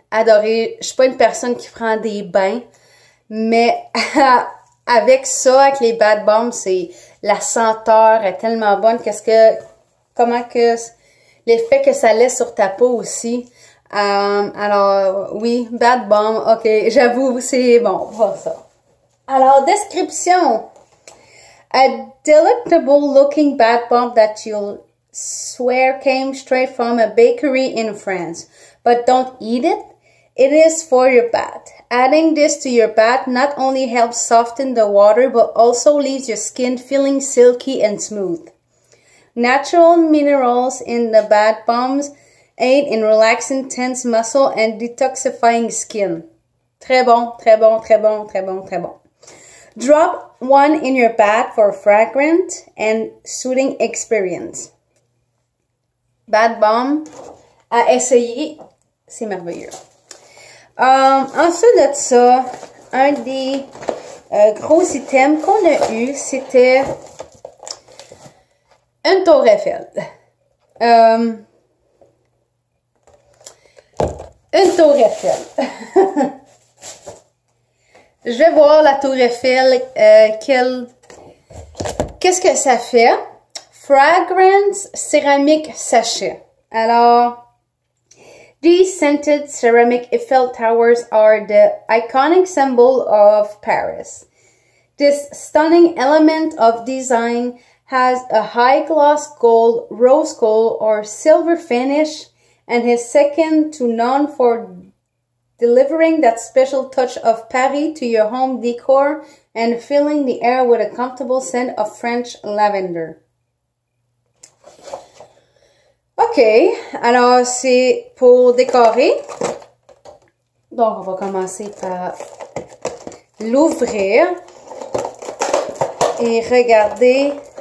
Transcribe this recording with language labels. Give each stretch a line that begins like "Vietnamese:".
French: Je suis pas une personne qui prend des bains. Mais avec ça, avec les Bad Bombs, c'est la senteur est tellement bonne. Comment que l'effet que ça laisse sur ta peau aussi. Alors, oui, Bath Bomb, ok, j'avoue, c'est bon, voir ça. Alors, description.
English: A delectable looking bath bomb that you'll swear came straight from a bakery in France. But don't eat it. It is for your bath. Adding this to your bath not only helps soften the water, but also leaves your skin feeling silky and smooth. Natural minerals in the bath bombs aid in relaxing tense muscle and detoxifying skin.
French: Très bon, très bon, très bon, très bon, très bon.
English: Drop one in your bath for a fragrant and soothing experience.
French: Bath bomb à essayer, c'est merveilleux. Ensuite de ça, un des gros items qu'on a eu, c'était une tour Eiffel. Une tour Eiffel. Je vais voir la tour Eiffel, qu'est-ce que ça fait?
English: Fragrance Ceramic Sachet. Alors, these scented ceramic Eiffel Towers are the iconic symbol of Paris. This stunning element of design has a high gloss gold, rose gold, or silver finish and is second to none for delivering that special touch of Paris to your home decor and filling the air with a comfortable scent of French lavender.
French: OK, alors c'est pour décorer. Donc, on va commencer par l'ouvrir et regarder.